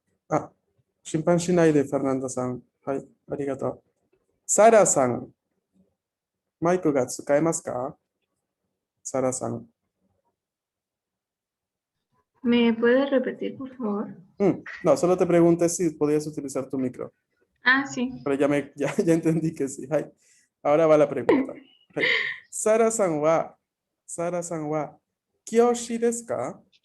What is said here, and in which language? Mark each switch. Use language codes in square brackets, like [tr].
[ja] あ、心配しないで、フェルナンドさん。はい、ありがとう。サラさん、マイクが使えますか？サラさん。 [es] ¿Me puedes repetir, por favor? No, solo te pregunté si podías utilizar tu micro, Ah, sí. pero ya entendí que sí. [ja] はい。 [es] ahora va la pregunta. はい。 [ja] サラさんは、教師ですか？